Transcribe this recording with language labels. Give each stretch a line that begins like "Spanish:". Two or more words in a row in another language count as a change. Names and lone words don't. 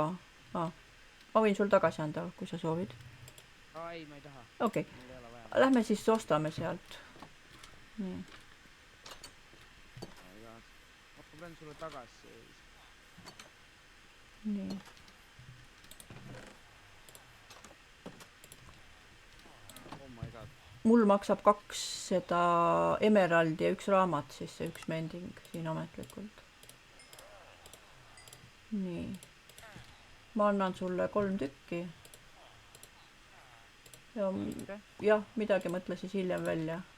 Estonian: Ma võin sul tagasi anda, kui sa soovid. Ei, ma ei taha. Okei. Lähme siis ostame sealt. Nii. Ma pean sulle tagasi. Nii.
English: Oh my god.
Estonian: Mul maksab 2 seda emeraldi ja 1 raamat, siis see 1 mending siin ametlikult. Nii. Ma annan sulle 3 tükki. Jah, midagi mõtle siis hiljem välja.